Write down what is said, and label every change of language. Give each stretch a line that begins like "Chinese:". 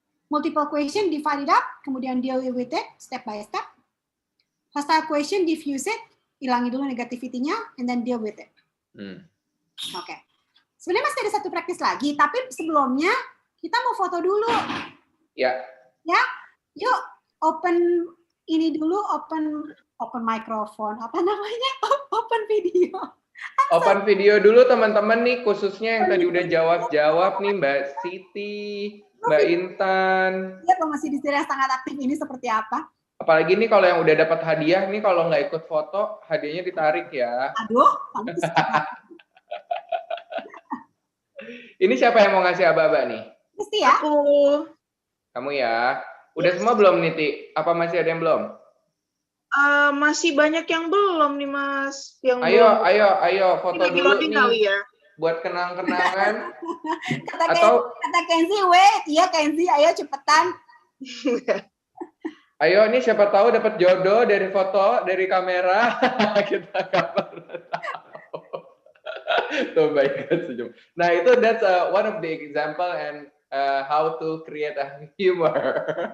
English: Multiple question, divide it up, kemudian deal with it step by step. Hostile question, diffuse it,
Indonesian: hilangi dulu negativity-nya,
English: and then deal with it.
Indonesian: Oke. Sebenarnya masih ada 1 praktis lagi, tapi sebelumnya kita mau foto dulu. Ya. Ya, yuk open ini dulu, open microphone, apa namanya? Open video. Open video dulu teman-teman nih, khususnya yang tadi udah jawab nih Mbak Siti, Mbak Intan. Lihat masih di yang sangat aktif ini seperti apa. Apalagi nih kalau yang udah dapat hadiah nih, kalau nggak ikut foto, hadiahnya ditarik ya. Aduh, Ini siapa yang mau ngasih aba-aba nih? Mesti ya. Aku. Kamu ya. Udah semua belum Niti? Apa masih ada yang belum? Masih banyak yang belum nih Mas. Yang ayo belum. foto Ini dulu nih. Kali ya. buat kenang-kenangan Kata Kenzi, wait, iya Kenzi, ayo cepetan. Ayo nih siapa tahu dapat jodoh dari foto, dari kamera. Kita nggak pernah tahu. Tuh baik senyum.
English: Nah itu that's one of the example and how to create a humor.